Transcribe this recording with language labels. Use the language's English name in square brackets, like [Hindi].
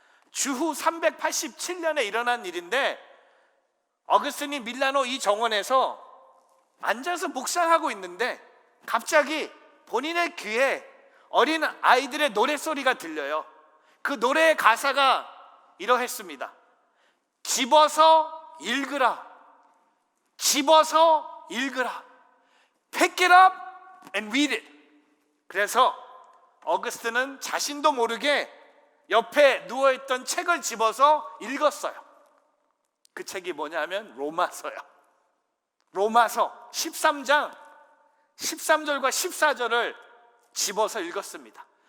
[Korean] 주후 387년에 일어난 일인데, 어거스틴이 밀라노 이 정원에서 앉아서 묵상하고 있는데 갑자기 본인의 귀에 어린 아이들의 노랫소리가 들려요. 그 노래의 가사가 이러했습니다. 집어서 읽으라, 집어서 읽으라, [English] pick it up and read it. [Korean] 그래서 어거스틴은 자신도 모르게 옆에 누워있던 책을 집어서 읽었어요. 그 책이 뭐냐면 로마서요. 로마서 13장 13절과 14절을 집어서 읽었습니다.